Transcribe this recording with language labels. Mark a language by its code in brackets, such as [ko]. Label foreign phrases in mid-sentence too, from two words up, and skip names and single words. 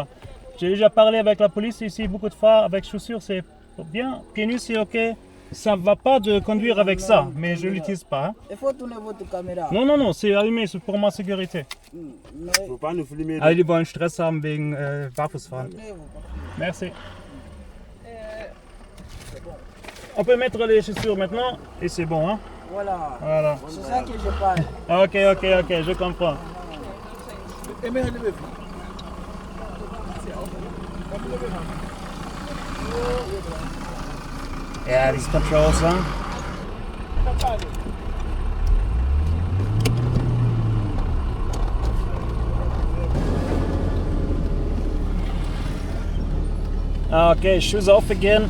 [fr] J'ai déjà parlé avec la police ici beaucoup de fois. Avec chaussures, c'est bien. Pieds nus, c'est ok. Ça ne va pas de conduire avec ça, mais je ne l'utilise pas. Hein. Il faut tourner votre caméra. Non, c'est allumé, c'est pour ma sécurité. Faut pas nous filmer. [de] Ah, die wollen Stress haben wegen Barfußfahren. [fr] Merci. On peut mettre les chaussures maintenant et c'est bon. Hein? Voilà. C'est ça que je parle. Ok, je comprends. [en] Yeah, these controls, huh? Okay, shoes off again.